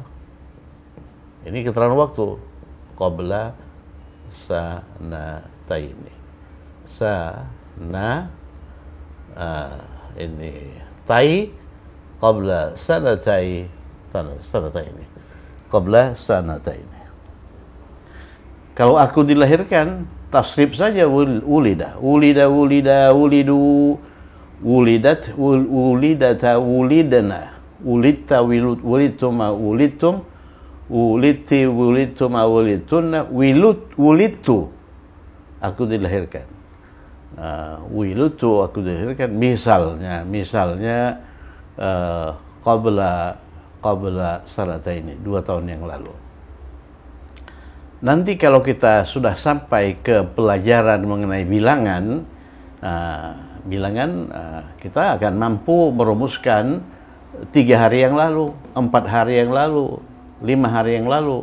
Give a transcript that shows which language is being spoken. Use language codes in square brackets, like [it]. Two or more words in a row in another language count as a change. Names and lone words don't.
[id] Ini keterangan waktu. [ar] قبل سنتين. [id] Ini tai [ar] قبل سنتين. قبل سنتين. [id] Kalau aku dilahirkan, tasrif saja [ar] وُلِدَ، وُلِدُوا، وُلِدَتْ، وُلِدَتَا، وُلِدْنَ، وُلِدْتَ، وُلِدْتُمَا، وُلِدْتُمْ، وُلِدْتِ، وُلِدْتُمَا، وُلِدْتُنَّ، وُلِدْتُ, [id] aku dilahirkan. Wulidtu, aku dilahirkan. Misalnya [ar] قبل سنتين, [id] 2 tahun yang lalu. Nanti kalau kita sudah sampai ke pelajaran mengenai bilangan, kita akan mampu merumuskan 3 hari yang lalu, 4 hari yang lalu, 5 hari yang lalu.